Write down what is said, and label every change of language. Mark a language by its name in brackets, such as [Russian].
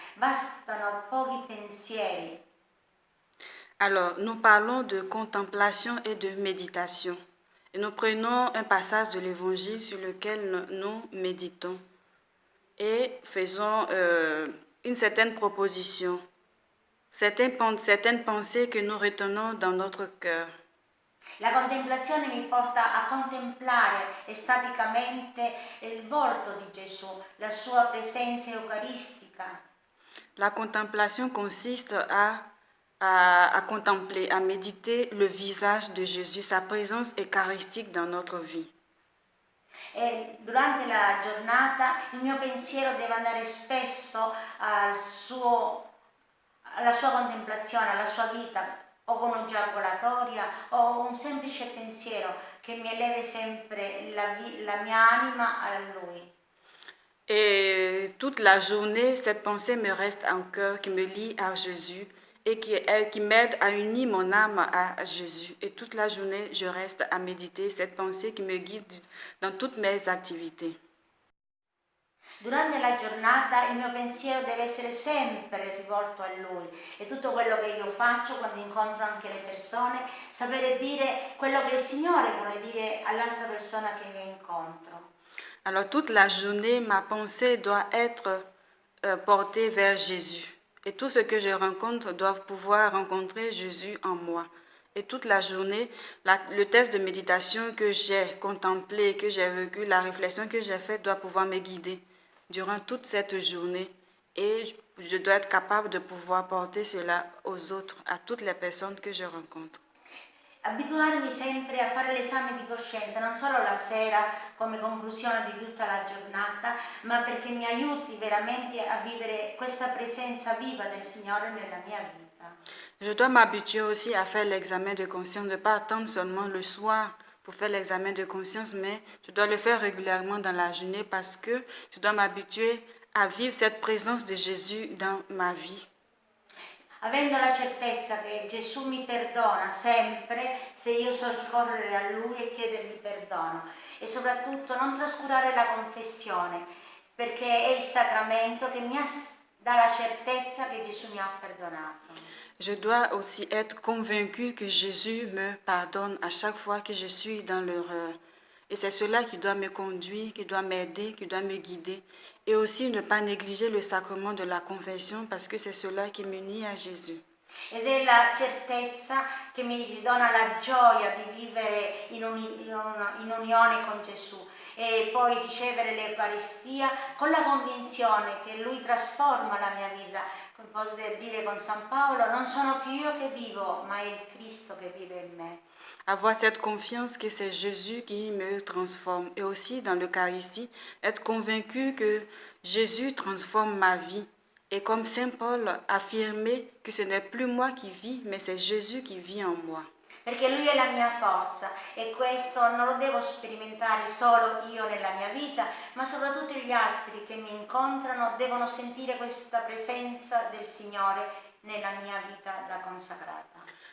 [Italian] Bastano pochi pensieri. [French] Alors, nous parlons de contemplation et de méditation. Et nous prenons un passage de l'Évangile sur lequel nous méditons et faisons une certaine proposition, certaines pensées que nous retenons dans notre cœur. [Italian] La contemplazione mi porta a contemplare estaticamente il volto di Gesù, la sua presenza eucaristica. [French] La contemplation consiste à contempler, à méditer le visage de Jésus, sa présence eucharistique dans notre vie. [Italian] E durante la giornata il mio pensiero deve andare spesso alla sua contemplazione, alla sua vita, o con un'eiaculatoria o un semplice pensiero che mi eleve sempre la mia anima a Lui. [French] Et toute la journée, cette pensée me reste en cœur, qui me lie à Jésus et qui m'aide à unir mon âme à Jésus. Et toute la journée, je reste à méditer cette pensée qui me guide dans toutes mes activités. [Italian] Durante la giornata il mio pensiero deve essere sempre rivolto a Lui e tutto quello che io faccio quando incontro anche le persone, sapere dire quello che il Signore vuole dire all'altra persona che io incontro. [French] Alors toute la journée, ma pensée doit être portée vers Jésus. Et tout ce que je rencontre doit pouvoir rencontrer Jésus en moi. Et toute la journée, le test de méditation que j'ai contemplé, que j'ai vécu, la réflexion que j'ai faite doit pouvoir me guider durant toute cette journée. Et je dois être capable de pouvoir porter cela aux autres, à toutes les personnes que je rencontre. [Italian] abituarmi sempre a fare l'esame di coscienza, non solo la sera come conclusione di tutta la giornata, ma perché mi aiuti veramente a vivere questa presenza viva del Signore nella mia vita. [French] Je dois m'habituer aussi à faire l'examen de conscience, de ne pas attendre seulement le soir pour faire l'examen de conscience, mais je dois le faire régulièrement dans la journée parce que je dois m'habituer à vivre cette présence de Jésus dans ma vie. [Italian] Avendo la certezza che Gesù mi perdona sempre se io so ricorrere a Lui e chiedergli perdono, e soprattutto non trascurare la confessione, perché è il sacramento che dà la certezza che Gesù mi ha perdonato. [French] Je dois aussi être convaincue que Jésus me pardonne à chaque fois que je suis dans l'erreur. Et c'est cela qui doit me conduire, qui doit m'aider, qui doit me guider. Et aussi ne pas négliger le sacrement de la confession parce que c'est cela qui m'unit à Jésus. [Italian] Ed è la certezza che mi dona la gioia di vivere in unione con Gesù e poi ricevere l'Eucaristia con la convinzione che Lui trasforma la mia vita. Come posso dire con San Paolo, non sono più io che vivo, ma è il Cristo che vive in me. [French] Avoir cette confiance que c'est Jésus qui me transforme. Et aussi dans l'Eucharistie, être convaincu que Jésus transforme ma vie. Et comme Saint Paul affirmait que ce n'est plus moi qui vis, mais c'est Jésus qui vit en moi. [Italian] Perché Lui è la mia forza e questo non lo devo sperimentare solo io nella mia vita, ma soprattutto gli altri che mi incontrano devono sentire questa presenza del Signore nella mia vita da consacrata.